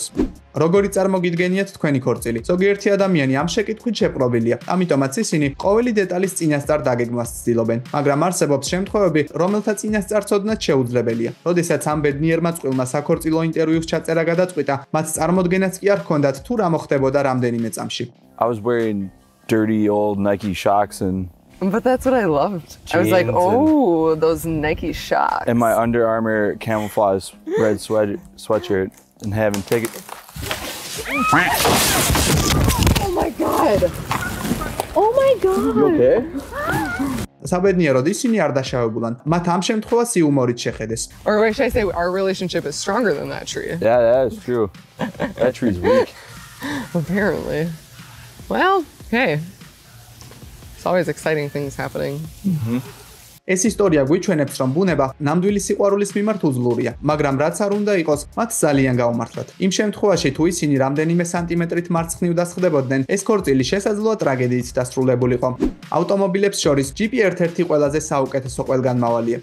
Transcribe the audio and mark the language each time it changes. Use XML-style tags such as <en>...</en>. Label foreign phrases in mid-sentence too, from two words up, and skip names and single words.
<ka>როგორი წარმოგიდგენიათ თქვენი ქორწილი? ზოგიერთი ადამიანი ამ შეკითხვით შეპყრობილია. ამიტომაც ისინი ყოველი დეტალის წინასწარ დაგეგმვას ცდილობენ, მაგრამ არსებობს შემთხვევები, რომელთა წინასწარცოდნაც შეუძლებელია. როდესაც ამ ბედნიერმა წყვილმა საქორწილო ინტერვიუს ჩაწერა გადაწყვიტა, მათ წარმოდგენაც კი არ ჰქონდათ თუ რა მოხდებოდა რამდენიმე წამში.</ka> <en>I was wearing dirty old Nike Shox But that's what I loved. I was like, oh, those Nike Shox. And my Under Armour camouflage red sweatshirt and having tickets. Oh my god. Oh my god. You okay?</en> <ka>საბედნიეროდ ისინი არ დაშავებულან. მათ ამ შემთხვევას იუმორით შეხედეს.</ka> <en>Or what should I say, our relationship is stronger than that tree. Yeah, that is true. That tree's weak. Apparently. Well, hey. It's always exciting things happening.</en> <ka>ეს ისტორია გვიჩვენებს, რომ ბუნება ნამდვილი სიყვარულის მიმართ უძლურია, მაგრამ რაც არ უნდა იყოს, მათ ძალიან გაუმართლათ. იმ შემთხვევაში, თუ ისინი რამდენიმე სანტიმეტრით მარცხნივ დასხდებოდნენ, ეს ქორწილი შესაძლოა ტრაგედიით დასრულებულიყო. ავტომობილებს შორის ჯიპი ერთ-ერთი ყველაზე საუკეთესო ყველგანმავალია.</ka>